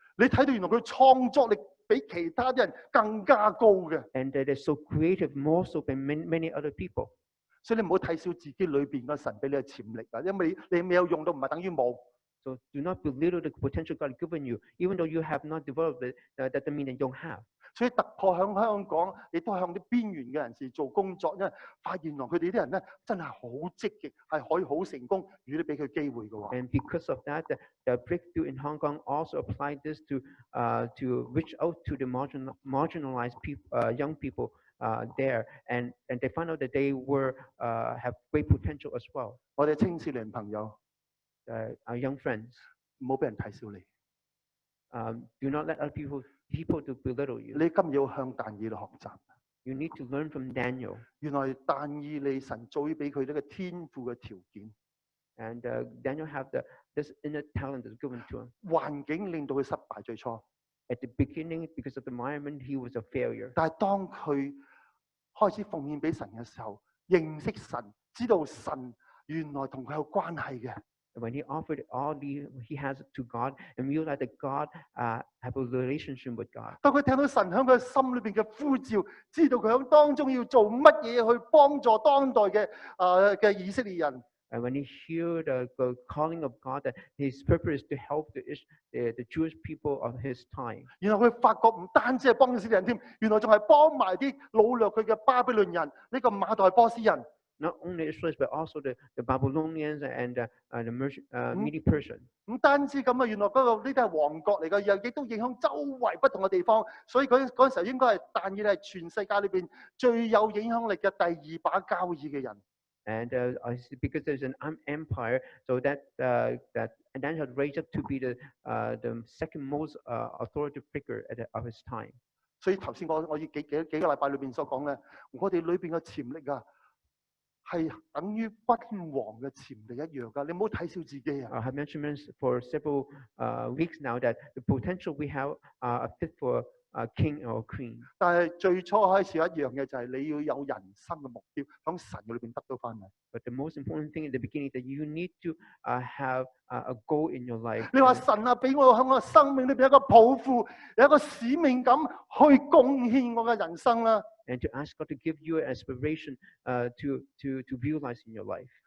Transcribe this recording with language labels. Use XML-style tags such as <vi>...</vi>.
<yue>你睇到原來佢創作力比其他啲人更加高嘅，</yue> <en>And they're so creative, more so than many other people.</en> <yue>所以你唔好睇小自己裏邊個神俾你嘅潛力啊，因為你未有用到，唔係等於冇。</yue> <en>So do not belittle the potential God has given you, even though you have not developed it. That doesn't mean that you don't have.</en> <yue>所以突破響香港，亦都向啲邊緣嘅人士做工作，因為發現原來佢哋啲人咧真係好積極，係可以好成功。如果你俾佢機會嘅話，</yue> <en>And because of that, the breakthrough in Hong Kong also applied this to reach out to the marginalized people, young people there, and they found out that they were have great potential as well.</en> <yue>我哋青少年朋友</yue> <en>Our young friends,</en> <yue>唔好俾人睇小你。</yue> <en>do not let other people to belittle you.</en> <yue>你今日要向但以理學習。</yue> <en>You need to learn from Daniel.</en> <yue>原來但以理神早已俾佢呢個天賦嘅條件，</yue> <en>And Daniel have this inner talent that's given to him.</en> <yue>環境令到佢失敗最初，</yue> <en>At the beginning, because of the environment, he was a failure.</en> <yue>但係當佢開始奉獻俾神嘅時候，認識神，知道神原來同佢有關係嘅。</yue> <en>When he offered all he has to God and realized that God have a relationship with God.</en> <yue>當佢聽到神喺佢心裏邊嘅呼召，知道佢喺當中要做乜嘢去幫助當代嘅以色列人。</yue> <en>And when he heard the calling of God, that his purpose is to help the Jewish people of his time.</en> <yue>然後佢發覺唔單止係幫以色列人添，原來仲係幫埋啲擄掠佢嘅巴比倫人，呢個馬代波斯人。</yue> <en>Not only Israelites, but also the Babylonians and the Medi Persian.</en> <yue>唔單止咁啊，原來呢啲係王國嚟嘅，又亦都影響周圍不同嘅地方。所以嗰陣時候應該係但以理係全世界裏邊最有影響力嘅第二把交椅嘅人。</yue> <en>And because there's an empire, so that Daniel had raised up to be the second most authoritative figure of his time.</en> <yue>所以頭先我要幾個禮拜裏邊所講咧，我哋裏邊嘅潛力啊，係等於君王嘅潛力一樣㗎。你唔好睇小自己啊。</yue> <en>I have mentioned for several weeks now that the potential we have are fit for a king or queen.</en> <yue>但係最初開始一樣嘅就係你要有人生嘅目標，喺神裏邊得到翻嚟。</yue> <en>But the most important thing in the beginning is that you need to have a goal in your life.</en> <yue>你話神啊，俾我喺我生命裏邊有一個抱負，有一個使命感去貢獻我嘅人生啦。</yue> <en>And to ask God to give you an aspiration to realize in your life.</en>